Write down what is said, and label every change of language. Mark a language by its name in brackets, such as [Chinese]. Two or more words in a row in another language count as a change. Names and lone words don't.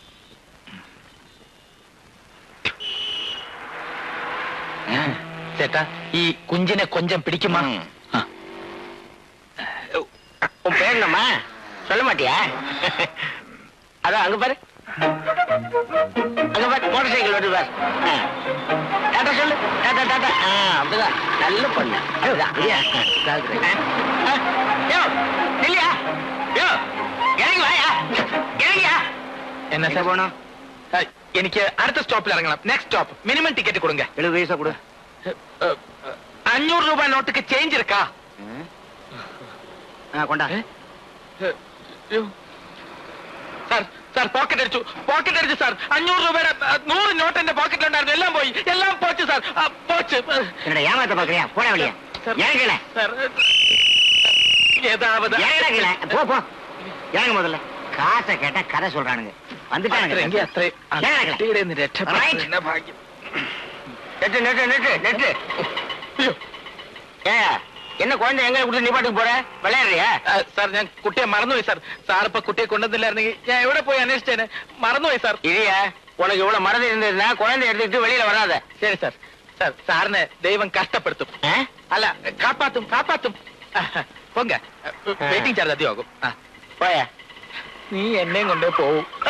[Malayalam] ചേട്ടാ, ഈ കുഞ്ചിനെ [Tamil] கொஞ்சம் பிடிக்குமா? உன் பேர் என்னம்மா? சொல்ல மாட்டியா? அதான் அங்க பாரு, அங்க பாரு, மோட்டார் சைக்கிள் வருது பாரு. டாட்டா சொல்லு, டாட்டா டாட்டா. அப்படிதான், நல்ல பொண்ணு. அதுதான் இல்லையா? இல்லையா? இறங்கி வாயா, இறங்கியா. [Malayalam] എന്നാ സാർ [Tamil] போனோம்? [Malayalam] എനിക്ക് അടുത്ത സ്റ്റോപ്പിൽ ഇറങ്ങണം. [English] next stop. minimum ticket [Malayalam] കൊടുങ്ക. [Tamil] 70 പൈസ கொடு. 500 ரூபா நோட்டுக்கு சேஞ்ச் இருக்கா. [Malayalam] കൊണ്ടാ. സാർ, സാർ പോക്കറ്റ് അടിച്ചു സാർ. 500 രൂപയുടെ 100 നോട്ട് എന്റെ പോക്കറ്റിലുണ്ടായിരുന്നു. എല്ലാം പോയി, [Tamil] எல்லாம் போச்சு சார். போச்சு. என்னடா ஏமாத்த பாக்குறியா? போட வழியா. இறங்கல സാർ, ஏதாவது போ போ, இறங்க முதல்ல. காசை கேட்டா கதை சொல்றானுங்க. வந்துட்டானுங்க. [Malayalam] രക്ഷപ്പെട്ട ഭാഗ്യം. [Tamil] நெட்டு நெட்டு நெட்டு நெட்டு. என்ன குழந்தை எங்க கொடுத்து நீ பாட்டுக்கு போற? விளையாடுறியா? [Malayalam] സാർ, ഞാൻ കുട്ടിയെ മറന്നുപോയി സാർ. സാർ ഇപ്പൊ കുട്ടിയെ കൊണ്ടുവന്നില്ലായിരുന്നെങ്കിൽ ഞാൻ എവിടെ പോയി അന്വേഷിച്ചേനെ. മറന്നുപോയി സാർ. [Tamil] இல்லையா, உனக்கு இவ்வளவு மறந்து இருந்ததுன்னா குழந்தை எடுத்துக்கிட்டு வெளியில வராத. [Malayalam] ശരി സാർ. സാർ, സാറിനെ ദൈവം കഷ്ടപ്പെടുത്തും. അല്ല, [Tamil] காப்பாத்தும் காப்பாத்தும். [Malayalam] പൊങ്ക, [English] waiting charge [Malayalam] അധികമാകും. [Tamil] போயா. [Malayalam] നീ എന്നെയും കൊണ്ടേ പോവും.